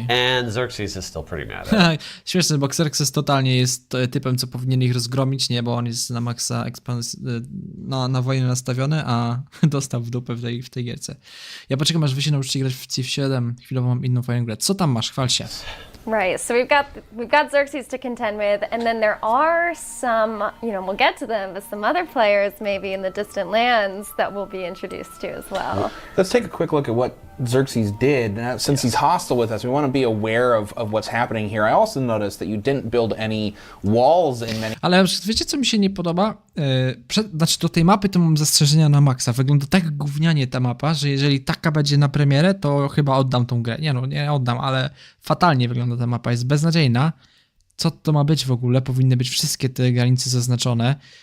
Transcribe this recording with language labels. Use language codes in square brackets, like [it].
[en] And Xerxes is still pretty mad at it. [pl] Śmieszne, bo Xerxes totalnie jest typem, co powinien ich rozgromić, nie? Bo on jest na maksa na wojnę nastawiony, a dostał w dupę w tej gierce. Ja poczekam, aż wy się nauczycie grać w Civ 7. Chwilowo mam inną fajną grę. Co tam masz? Chwal się. [en] Right. So we've got Xerxes to contend with, and then there are some, we'll get to them, but some other players maybe in the distant lands that we'll be introduced to as well. Let's take a quick look at what Xerxes did. Since he's hostile with us, we want to be aware of what's happening here. I also noticed that you didn't build any walls in many... [pl] Ale wiecie, co mi się nie podoba? Znaczy, do tej mapy to mam zastrzeżenia na maksa. Wygląda tak gównianie ta mapa, że jeżeli taka będzie na premierę, to chyba oddam tą grę. Nie oddam, ale fatalnie wygląda ta mapa. Jest beznadziejna. Co to ma być w ogóle? Powinny być wszystkie te granice zaznaczone.